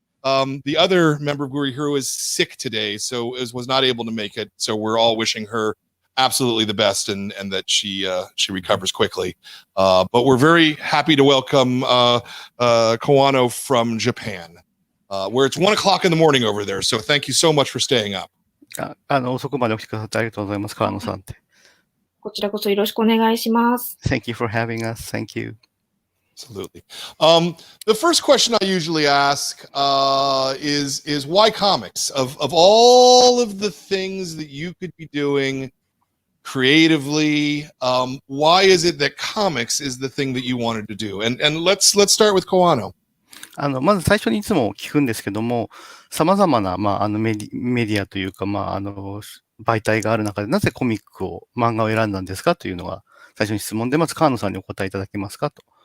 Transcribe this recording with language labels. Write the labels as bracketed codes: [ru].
[en] The other member of Gurihiru is sick today, so was not able to make it. So we're all wishing her absolutely the best and that she recovers quickly. But we're very happy to welcome Kawano from Japan, where it's 1 o'clock in the morning over there. So thank you so much for staying up. [ja] 遅くまで起きてくださってありがとうございます、川野さんって。こちらこそよろしくお願いします。 [en] Thank you for having us. Thank you. Absolutely. The first question I usually ask is why comics? Of all of the things that you could be doing creatively, why is it that comics is the thing that you wanted to do? And let's start with Kawano. [ja] まず最初にいつも聞くんですけども、様々な、メディアというか、媒体がある中で、なぜコミックを、漫画を選んだんですかというのが最初に質問で、まず川野さんにお答えいただけますかと。